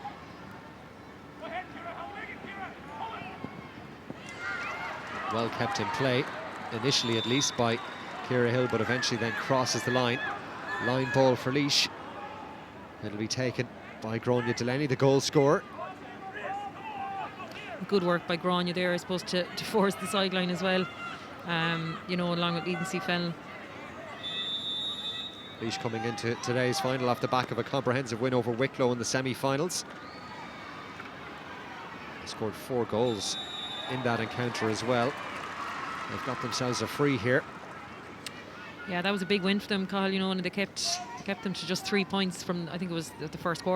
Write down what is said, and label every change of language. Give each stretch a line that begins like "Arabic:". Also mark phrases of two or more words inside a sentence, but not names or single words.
English: Well kept in play, initially at least by Ciara Hill, but eventually then crosses the line. Line ball for Laois. It'll be taken by Gráinne Delaney, the goal scorer. Good work by Gráinne there, I suppose, to force the sideline as well. You know, along with Eden C. Fennell. Laois coming into today's final off the back of a comprehensive win over Wicklow in the semi-finals. They scored 4 goals in that encounter as well. They've got themselves a free here. Yeah, that was a big win for them, Carl, you know, and they kept them to just 3 points from, I think it was the first quarter.